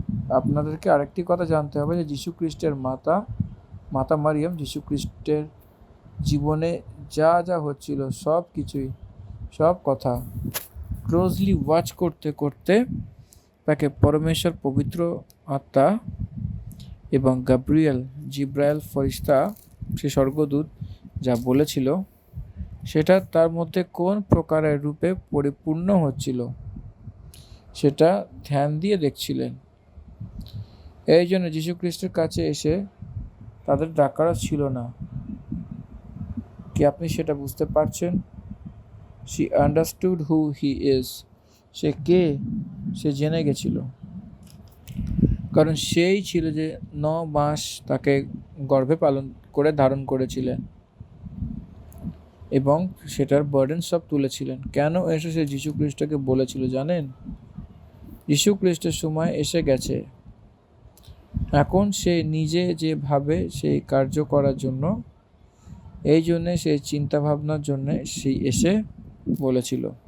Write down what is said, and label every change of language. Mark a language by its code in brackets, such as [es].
[bn] আপনাদেরকে আরেকটি কথা জানতে হবে যে যীশু খ্রিস্টের মাতা মারিয়াম যীশু খ্রিস্টের জীবনে যা যা হচ্ছিল সব কিছুই, সব কথা [en] closely watch [bn] করতে করতে তাকে পরমেশ্বর পবিত্র আত্মা এবং জিব্রায়েল ফরিস্তা, সে স্বর্গদূত যা বলেছিল সেটা তার মধ্যে কোন প্রকারের রূপে পরিপূর্ণ হচ্ছিল সেটা ধ্যান দিয়ে দেখছিলেন। এই জন্য যীশু খ্রিস্টের কাছে এসে তাদের ডাকার ছিল না। কি আপনি সেটা বুঝতে পারছেন? [en] She understood who he is. [bn] সে কে সে জেনে গেছিল, কারণ সেই ছিল যে 9 মাস তাকে গর্ভে ধারণ করেছিলেন এবং সেটার বার্ডেন সব তুলেছিলেন। কেন এসে সে যীশু খ্রিস্টকে বলেছিল জানেন? যীশু খ্রিস্টের সময় এসে গেছে, এখন সে নিজে যে ভাবে সেই কার্য করার জন্য, এই জন্যে সেই চিন্তা ভাবনার জন্যে সেই এসে বলেছিল।